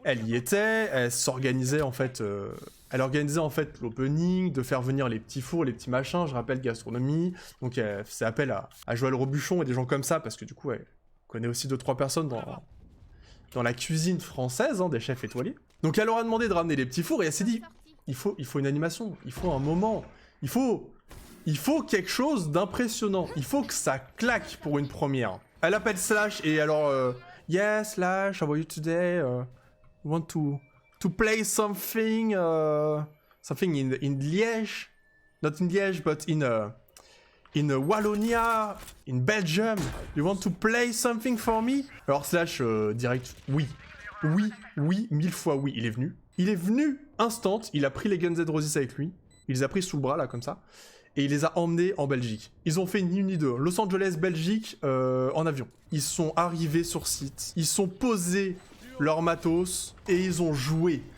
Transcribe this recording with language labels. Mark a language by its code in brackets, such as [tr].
[fr] Elle y était, elle s'organisait en fait... Elle organisait en fait l'opening, de faire venir les petits fours, les petits machins, je rappelle gastronomie, donc elle faisait appel à Joël Robuchon et des gens comme ça, parce que du coup elle connaît aussi 2-3 personnes dans la cuisine française, hein, des chefs étoilés. Donc elle leur a demandé de ramener les petits fours et elle s'est dit, il faut une animation, il faut un moment, il faut quelque chose d'impressionnant, il faut que ça claque pour une première. Elle appelle Slash et alors, [en] yes Slash, how are you today? Want to play something, something in Liège, not in Liège, but in Wallonia, in Belgium. You want to play something for me? [fr] Alors Slash direct, oui, 1000 fois oui. Il est venu instant. Il a pris les Guns N' Roses avec lui. Il les a pris sous le bras là comme ça. Et il les a emmenés en Belgique. Ils ont fait ni une ni deux. Los Angeles, Belgique, en avion. Ils sont arrivés sur site. Ils sont posés leur matos, et ils ont joué.